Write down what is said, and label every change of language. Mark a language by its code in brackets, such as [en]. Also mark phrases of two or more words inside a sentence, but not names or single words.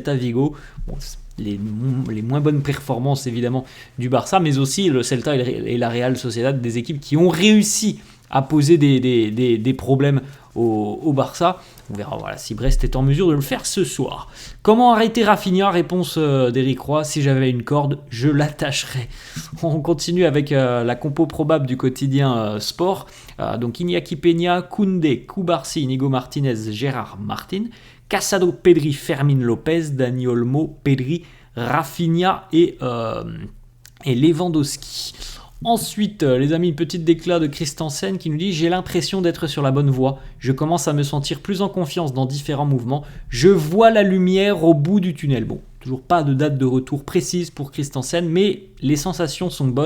[fr] » Bon, les moins bonnes performances évidemment du Barça, mais aussi le Celta et la Real Sociedad, des équipes qui ont réussi à poser des problèmes au Barça. On verra si Brest est en mesure de le faire ce soir. Comment arrêter Rafinha? Réponse d'Éric Roy, si j'avais une corde, je l'attacherais. On continue avec la compo probable du quotidien sport. Donc Iñaki Peña, Koundé, Cubarsí, Inigo Martinez, Gérard Martin, Casado, Pedri, Fermín López, Dani Olmo, Pedri, Rafinha et Lewandowski. Ensuite, les amis, une petite déclat de Christensen qui nous dit « J'ai l'impression d'être sur la bonne voie. Je commence à me sentir plus en confiance dans différents mouvements. Je vois la lumière au bout du tunnel. » Bon, toujours pas de date de retour précise pour Christensen, mais les sensations sont bonnes.